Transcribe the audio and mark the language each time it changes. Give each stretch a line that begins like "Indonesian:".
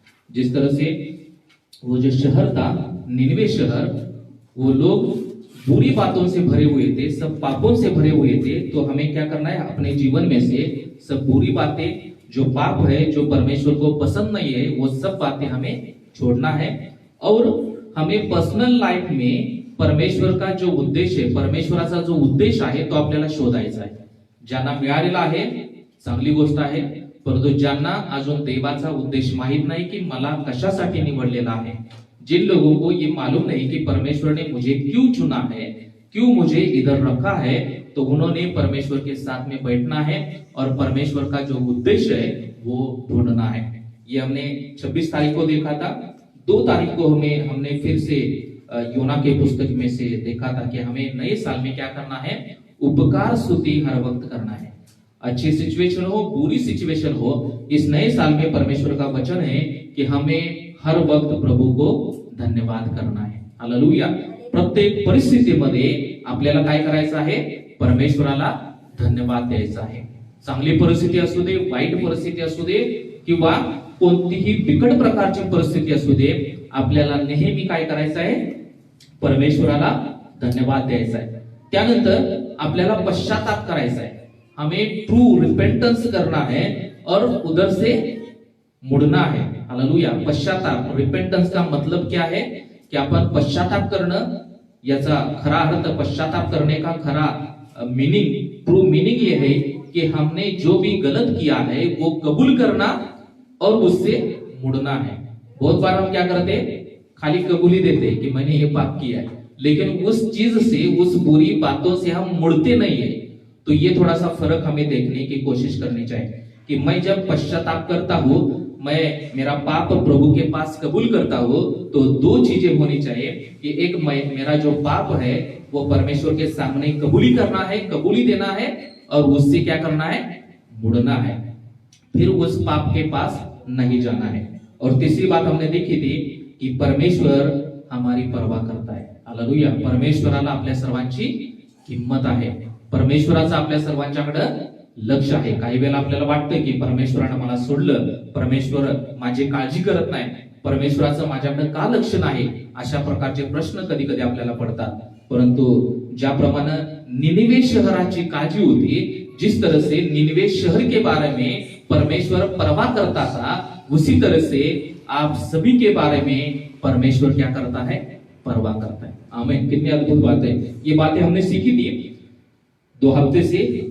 Hindi: जिस तरह से वो जो शहर था, निनवे शहर, वो लोग बुरी बातों से भरे हुए थे, सब पापों से भरे हुए थे. तो हमें क्या करना है? अपने जीवन में से सब बुरी बातें, जो पाप है, जो परमेश्वर को पसंद नहीं है, वो सब बातें हमें छोड़ना है. और हमें पर्सनल लाईफ में परमेश्वर का जो उद्देश
Marathi: आहे, परमेश्वराचा जो उद्देश आहे तो आपल्याला शोधायचा आहे. ज्यांना मिळालेला आहे चांगली गोष्ट आहे, परंतु ज्यांना अजून देवाचा उद्देश माहित नाही की मला कशासाठी निवडलेला आहे,
Hindi: जिन लोगों को ये मालूम नहीं कि परमेश्वर ने मुझे क्यों चुना है, क्यों मुझे इधर रखा है, तो उन्होंने परमेश्वर के साथ में बैठना है और परमेश्वर का जो उद्देश्य है वो ढूंढना है. ये हमने 26 तारीख को देखा था. 2 तारीख को हमने फिर से योना के पुस्तक में से देखा था कि हमें नए साल में क्या करना है? उपकार स्तुति हर वक्त करना है. अच्छी सिचुएशन हो, बुरी सिचुएशन हो, इस नए साल में परमेश्वर का वचन है कि हमें हर वक्त प्रभु को धन्यवाद करना है. हालेलुया.
Marathi: प्रत्येक परिस्थितीमध्ये आपल्याला काय करायचं आहे? परमेश्वराला धन्यवाद द्यायचा आहे. चांगली परिस्थिती असू दे, वाईट परिस्थिती असू दे किंवा कोणतीही बिकट प्रकारची परिस्थिती असू दे, आपल्याला नेहमी काय करायचं आहे? परमेश्वराला धन्यवाद द्यायचा आहे. त्यानंतर आपल्याला पश्चाताप करायचा आहे.
Hindi: हमें
English: true repentance
Hindi: करना है और उधर से मुड़ना है. हालेलुया. पश्चाताप, रिपेंटेंस का मतलब क्या है? कि
Marathi: आपण पश्चाताप करणं, याचा खरा अर्थ,
Hindi: पश्चाताप करने का खरा मीनिंग, ट्रू मीनिंग ये है कि हमने जो भी गलत किया है वो कबूल करना और उससे मुड़ना है. बहुत बार हम क्या करते हैं? खाली कबूली देते कि मैंने ये पाप किया है, लेकिन उस चीज से, उस बुरी बातों से हम मुड़ते नहीं है. तो ये थोड़ा सा फर्क हमें देखने की कोशिश करनी चाहिए कि मैं जब पश्चाताप करता हूँ, मैं मेरा पाप प्रभु के पास कबूल करता हूँ, तो 2 चीजें होनी चाहिए कि एक, मेरा जो पाप है वो परमेश्वर के सामने कबूली करना है, कबूली देना है और उससे क्या करना है? मुड़ना है. फिर उस पाप के पास नहीं जाना है. और तीसरी बात हमने देखी थी की परमेश्वर हमारी परवा करता है. हालेलुया.
Marathi: परमेश्वराला आपल्या सर्वांची किंमत आहे. परमेश्वराचं आपल्या सर्वांच्याकडे लक्ष आहे. काही वेळेला आपल्याला वाटतं की परमेश्वराने मला सोडलं, परमेश्वर माझी काळजी करत नाही, परमेश्वराचं माझ्याकडे का लक्ष नाही, अशा प्रकारचे प्रश्न कधी कधी आपल्याला पडतात. परंतु ज्याप्रमाणे निनिवे शहराची काळजी होती,
Hindi: जिस तरह से निनिवे शहर के बारे में परमेश्वर परवाह करता था, उसी तरह से आप सभी के बारे में परमेश्वर क्या करता है? परवाह करता है. आमीन. कितनी अद्भुत बात है. ये बातें हमने सीखी थी 2 हफ्ते से.